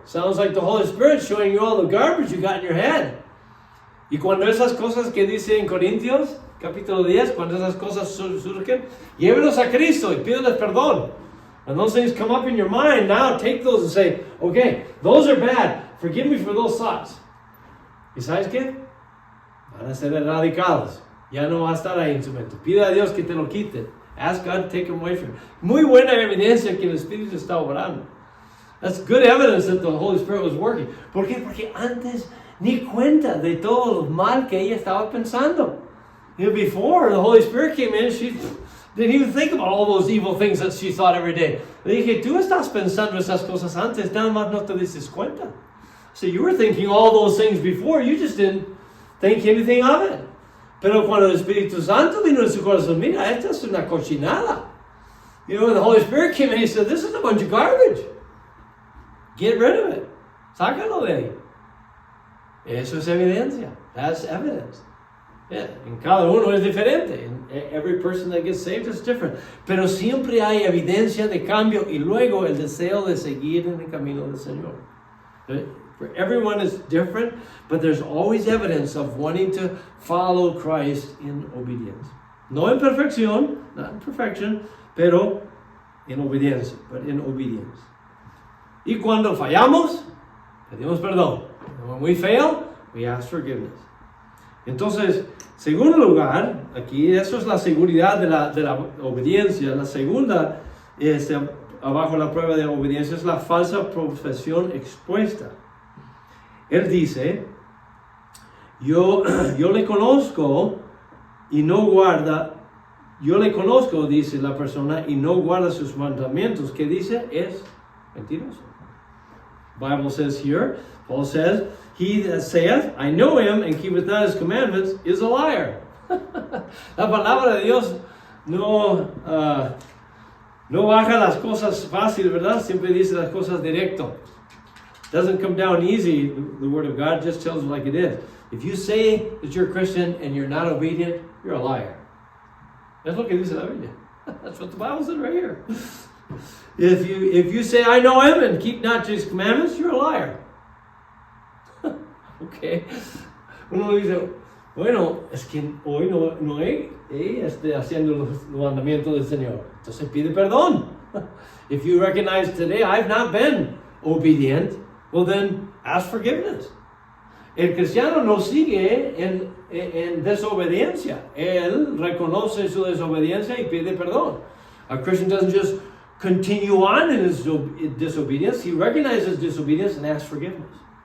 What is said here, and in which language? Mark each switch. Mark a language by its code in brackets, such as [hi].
[en] Sounds like the Holy Spirit showing you all the garbage you got in your head. [es] Y cuando esas cosas que dice en Corintios, capítulo 10, cuando esas cosas surgen, llévelos a Cristo y pídeles perdón. [en] When those things come up in your mind, now take those and say, okay, those are bad. Forgive me for those thoughts. [es] ¿Y sabes qué? Van a ser erradicados. Ya no va a estar ahí en su mente. Pide a Dios que te lo quite. [en] Ask God to take them away from you. [es] Muy buena evidencia que el Espíritu está obrando. [en] That's good evidence that the Holy Spirit was working. [es] ¿Por qué? Porque antes ni cuenta de todo lo mal que ella estaba pensando. [en] You know, before the Holy Spirit came in, she didn't even think about all those evil things that she thought every day. [es] Le dije, tú estás pensando esas cosas antes, nada más no te dices cuenta. [en] So you were thinking all those things before, you just didn't think anything of it. [es] Pero cuando el Espíritu Santo vino en su corazón, mira, esta es una cochinada. [en] You know, when the Holy Spirit came in, he said, this is a bunch of garbage. Get rid of it. [es] Sácalo de ahí. Eso es evidencia. [en] That's evidence. [es] Yeah, en cada uno es diferente. [en] Every person that gets saved is different. [es] Pero siempre hay evidencia de cambio y luego el deseo de seguir en el camino del Señor. [en] For everyone is different, but there's always evidence of wanting to follow Christ in obedience. [es] No en perfección, [en] not in perfection, [es] pero en obediencia, [en] but in obedience. [es] Y cuando fallamos, pedimos perdón. [en] And when we fail, we ask forgiveness. [es] Entonces, segundo lugar, aquí eso es la seguridad de la obediencia. La segunda, abajo la prueba de obediencia, es la falsa profesión expuesta. Él dice, yo le conozco y no guarda, yo le conozco, dice la persona, y no guarda sus mandamientos. ¿Qué dice? Es mentiroso. [en] Bible says here, Paul says, he that saith, I know him, and keepeth not his commandments, is a liar. [es] La palabra de Dios no baja las cosas fácil, ¿verdad? Siempre dice las cosas directo. [en] Doesn't come down easy. The word of God just tells it like it is. If you say that you're a Christian and you're not obedient, you're a liar. That's what [es] dice la Biblia. [en] That's what the Bible says right here. If you say, I know him, and keep not his commandments, you're a liar. Okay. [es] Uno dice, bueno, es que hoy no he haciendo los mandamientos del Señor. Entonces pide perdón. [en] If you recognize today I've not been obedient, well then ask forgiveness. [es] El cristiano no sigue en desobediencia. Él reconoce su desobediencia y pide perdón. [en] A Christian doesn't just continue on in his disobedience. He recognizes disobedience and asks forgiveness.